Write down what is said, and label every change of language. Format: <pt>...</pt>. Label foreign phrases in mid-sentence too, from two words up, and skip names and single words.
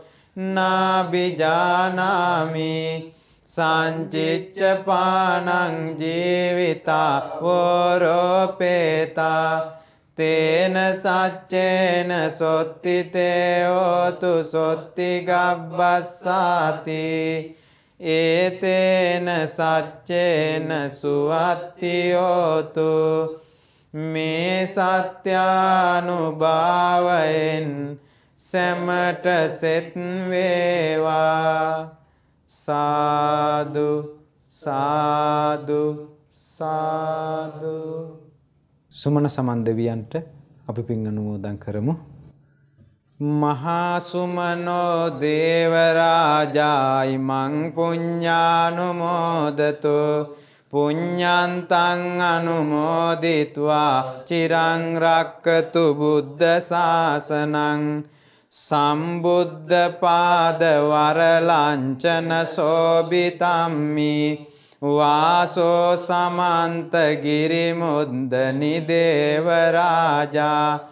<pi>නාබිජානාමි සංචිච්ච පානං ජීවිතා වෝරෝපේතා තේන සච්චේන සොත්තිතේ හෝතු සොත්ති ගබ්බස්සාති ඒතේන සච්චේන සුවත්ති හෝතු මේ</pi> <si>සත්‍යානුභාවයෙන් සැමට සෙත් වේවා සාදු සාදු සාදු සුමන සමන් දෙවියන්ට අපි පින් අනුමෝදන් කරමු මහා</si> <pi>සුමනෝ දේවරාජායි මං පුඤ්ඤානුමෝදතෝ පුඤ්ඤන්තං අනුමෝදිत्वा චිරං රක්කතු බුද්ධ ශාසනං සම්බුද්ධ පාද වරලංචන සෝබිතම්මි වාසෝ සමන්ත ගිරිමුද්දනි දේවරාජා</pi>